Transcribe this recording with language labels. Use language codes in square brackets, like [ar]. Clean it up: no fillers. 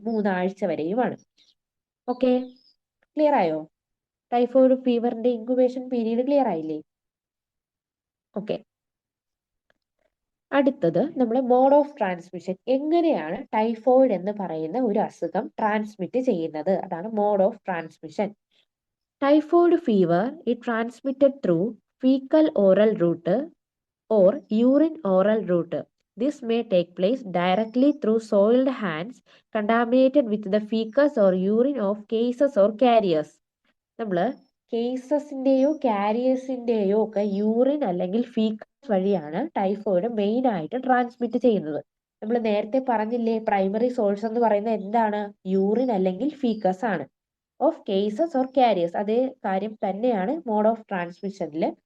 [ml] 3 ആഴ്ച വരെയുമാണ്. Okay, clear ആയോ? ടൈഫോയിഡ് ഫീവറിന്റെ ഇൻക്യുബേഷൻ പീരീഡ് ക്ലിയർ ആയില്ലേ? ഓക്കെ, അടുത്തത് നമ്മുടെ മോഡ് ഓഫ് ട്രാൻസ്മിഷൻ. എങ്ങനെയാണ് ടൈഫോയിഡ് എന്ന് പറയുന്ന ഒരു അസുഖം ട്രാൻസ്മിറ്റ് ചെയ്യുന്നത്? അതാണ് mode of transmission. [en] Typhoid fever is transmitted through fecal oral route or urine oral route. This may take place directly through soiled hands contaminated with the fecus or urine of cases or carriers. [ml] നമ്മൾ കേസസിന്റെയോ കാരിയേഴ്സിന്റെയോ ഒക്കെ urine അല്ലെങ്കിൽ faeces വഴിയാണ് typhoid main ആയിട്ട് transmit ചെയ്യുന്നത്. നമ്മൾ നേരത്തെ പറഞ്ഞില്ലേ, primary source എന്ന് പറയുന്നത് എന്താണ്? യൂറിൻ അല്ലെങ്കിൽ ഫീക്കസ് ആണ്. ഓഫ് കേസസ് ഓർ കാരിയേഴ്സ്, അതേ കാര്യം തന്നെയാണ് മോഡ് ഓഫ് ട്രാൻസ്മിഷനിൽ.